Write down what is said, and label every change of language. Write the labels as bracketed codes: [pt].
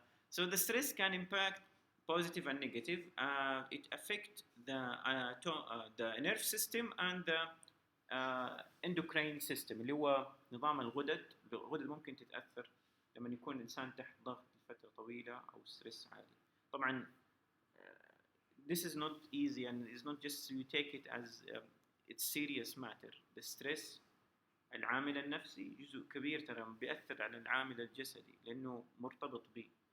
[en] So the stress can impact positive and negative. It affect the nerve system and the endocrine system [ar] اللي هو نظام الغدد ممكن تتأثر لما يكون الإنسان تحت ضغط لفترة طويلة أو ستريس عالي. طبعا [en] this is not easy, and it's not just you take it as it's serious matter. The stress [ar] العامل النفسي جزء كبير ترى بيأثر على العامل الجسدي لأنه مرتبط به.